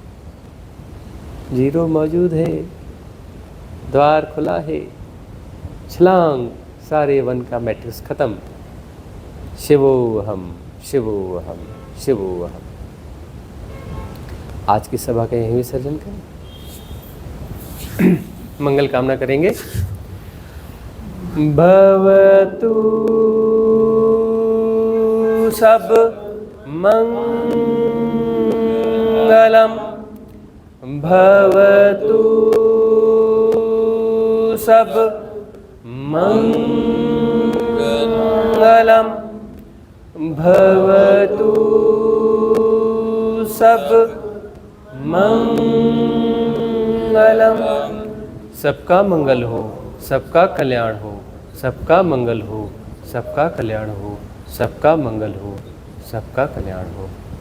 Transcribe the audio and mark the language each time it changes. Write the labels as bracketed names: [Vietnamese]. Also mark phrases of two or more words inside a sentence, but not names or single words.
[Hindi] जीरो मौजूद है, द्वार खुला है, छलांग, सारे 1 का मैट्रिक्स खत्म। [Sanskrit] शिवोहम शिवोहम शिवोहम। [Hindi] आज की सभा का यही विसर्जन करें, मंगल कामना करेंगे। [Sanskrit] भवतु सब मंगलम, भवतु सब मंगलम, भवतु सब मंगलम। [Hindi] सबका मंगल हो, सबका कल्याण हो, सबका मंगल हो, सबका कल्याण हो, सबका मंगल हो, सबका कल्याण हो।